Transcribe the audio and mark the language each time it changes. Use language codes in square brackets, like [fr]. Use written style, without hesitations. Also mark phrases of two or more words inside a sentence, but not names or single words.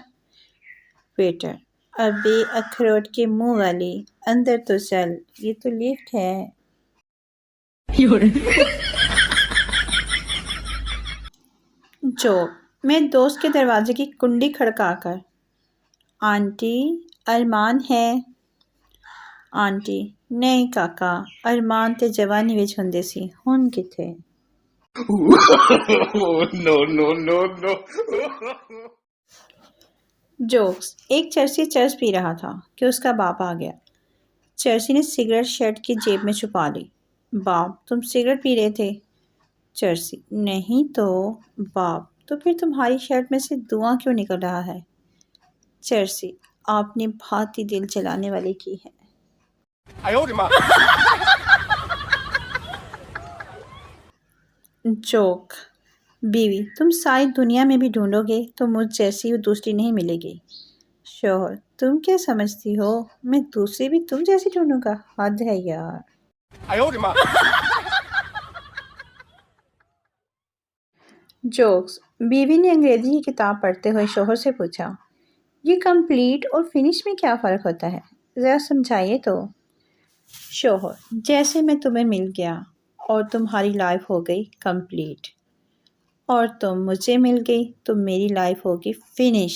[ur] ویٹر، ابے اخروٹ کے منہ والی، اندر تو چل، یہ تو لفٹ ہے۔ جوک، میں دوست کے دروازے کی کنڈی کھڑکا کر، آنٹی ارمان ہے؟ [pa] آنٹی، نہیں کاکا، ارمان تے جوانی وچ ہوندے سی، ہن کتھے؟ [en] No, no, no, no. [ur] جوکس، ایک چرسی چرس پی رہا تھا کہ اس کا باپ آ گیا۔ چرسی نے سگریٹ شرٹ کی جیب میں چھپا لی۔ باپ، تم سگریٹ پی رہے تھے؟ چرسی، نہیں تو۔ باپ، تو پھر تمہاری شرٹ میں سے دھواں کیوں نکل رہا ہے؟ چرسی، آپ نے بھاتی دل جلانے والی کی ہے۔ [zh] 哎呦我的妈！ [ur] جوک، بیوی، تم ساری دنیا میں بھی ڈھونڈو گے تو مجھ جیسی دوسری نہیں ملے گی۔ شوہر، تم کیا سمجھتی ہو میں دوسری بھی تم جیسی ڈھونڈوں گا؟ حد ہے یار۔ [zh] 哎呦我的妈！ [ur] جوکس، بیوی نے انگریزی کی کتاب پڑھتے ہوئے شوہر سے پوچھا، یہ کمپلیٹ اور فنش میں کیا فرق ہوتا ہے؟ ذرا سمجھائیے تو۔ شوہر، جیسے میں تمہیں مل گیا اور تمہاری لائف ہو گئی کمپلیٹ، اور تم مجھے مل گئی تو میری لائف ہوگی فنش۔